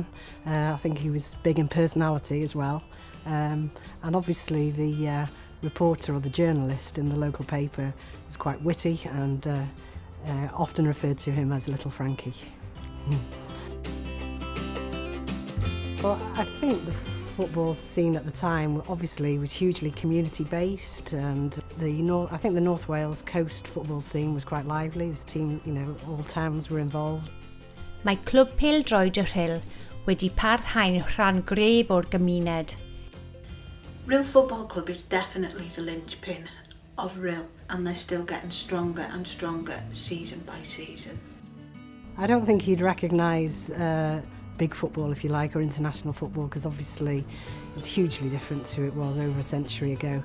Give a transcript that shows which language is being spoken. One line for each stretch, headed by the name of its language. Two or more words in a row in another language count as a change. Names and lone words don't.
English: I think he was big in personality as well. And obviously the reporter or the journalist in the local paper was quite witty and often referred to him as Little Frankie. Well, I think the football scene at the time obviously was hugely community-based, and I think the North Wales coast football scene was quite lively. This team, all towns were involved.
Welsh: Mae clwb pêl-droed y Rhyl wedi parhau'n rhan gref o'r gymuned.
English: Rhyl Football Club is definitely the linchpin of Rhyl, and they're still getting stronger and stronger season by season. I don't think he'd recognise big football, if you like, or international football, because obviously it's hugely different to it was over a century ago.